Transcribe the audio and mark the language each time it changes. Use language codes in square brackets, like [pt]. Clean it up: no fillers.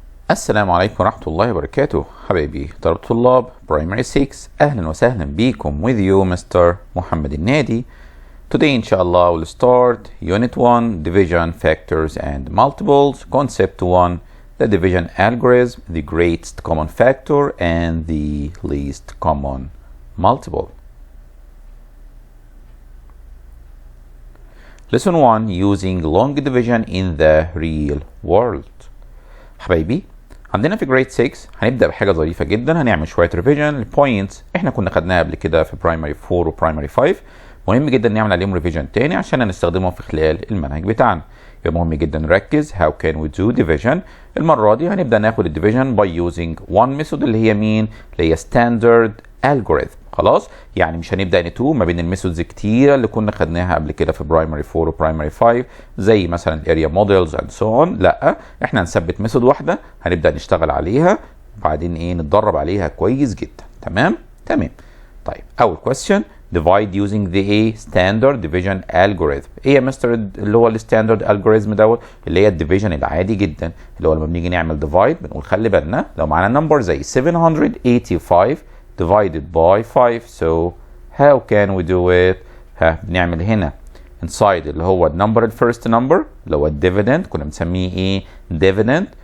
[ar] السلام عليكم ورحمة الله وبركاته. حبايبي طلبة طلاب برايمري 6، أهلا وسهلا بيكم [en] with you Mr. Mohamed النادي. Today inshallah we'll start Unit 1 Division, Factors and Multiples, Concept 1, the division algorithm, the greatest common factor and the least common multiple. Lesson 1 Using long division in the real world. [ar] حبايبي عندنا في جريد 6 هنبدأ بحاجة ظريفة جدا، هنعمل شوية ريفيجن للبوينتس احنا كنا خدناها قبل كده في برايمري 4 وبرايمري 5. مهم جدا نعمل عليهم ريفيجن تاني عشان هنستخدمهم في خلال المنهج بتاعنا. يبقى مهم جدا نركز. [en] How can we do division؟ [ar] المرة دي هنبدأ ناخد الديفيجن [en] by using one method [ar] اللي هي مين؟ اللي هي [en] standard algorithm. [ar] خلاص؟ يعني مش هنبدأ نتوه ما بين الميثودز كتيرة اللي كنا خدناها قبل كده في برايمري 4 وبرايمري 5 زي مثلا [en] الاريا models and so on. [ar] لا، احنا هنثبت ميثود واحدة هنبدأ نشتغل عليها وبعدين نتدرب عليها كويس جدا. تمام؟ تمام. طيب أول [en] question divide using the standard division algorithm. [ar] ايه يا مستر اللي هو الستاندرد algorithm دوت؟ اللي هي الديفيجن العادي جدا، اللي هو لما بنيجي نعمل divide بنقول خلي بالنا لو معانا نمبر زي 785 [en] divided by 5. So how can we do it؟ [ar] بنعمل هنا inside اللي هو النمبر الفيرست نمبر اللي هو الديفيدند كنا بنسميه ايه؟ dividend.